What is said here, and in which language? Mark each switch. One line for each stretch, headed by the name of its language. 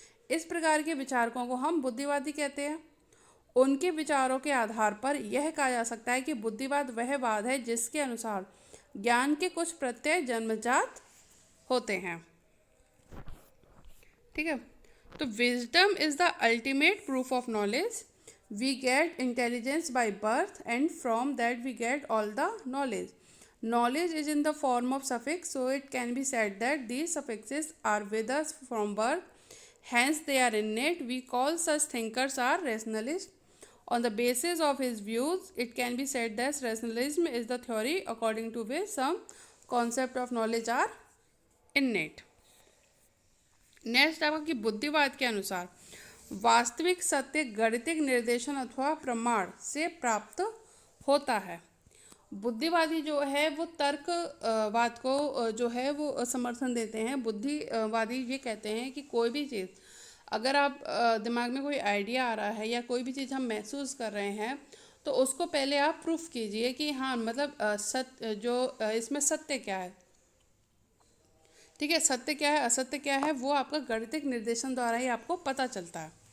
Hindi: इस प्रकार के विचारकों को हम बुद्धिवादी कहते हैं। उनके विचारों के आधार पर यह कहा जा सकता है कि बुद्धिवाद वह वाद है जिसके अनुसार ज्ञान के कुछ प्रत्यय जन्मजात होते हैं, ठीक है।
English: तो wisdom is the ultimate proof of knowledge. We get intelligence by birth and from that we get all the knowledge. Knowledge is in the form of suffix, so it can be said that these suffixes are with us from birth, hence they are innate. We call such thinkers are rationalists. On the basis of his views, it can be said that rationalism is the theory according to which some concept of knowledge are innate.
Hindi: Next आपका कि बुद्धिवाद के अनुसार वास्तविक सत्य गणितिक निर्देशन अथवा प्रमाण से प्राप्त होता है। बुद्धिवादी जो है वो तर्कवाद को जो है वो समर्थन देते हैं। बुद्धिवादी ये कहते हैं कि कोई भी चीज़, अगर आप दिमाग में कोई आइडिया आ रहा है या कोई भी चीज़ हम महसूस कर रहे हैं तो उसको पहले आप प्रूफ कीजिए कि हाँ मतलब सत्य जो इसमें सत्य क्या है, ठीक है, सत्य क्या है असत्य क्या है, वो आपका गणितिक निर्देशन द्वारा ही आपको पता चलता है।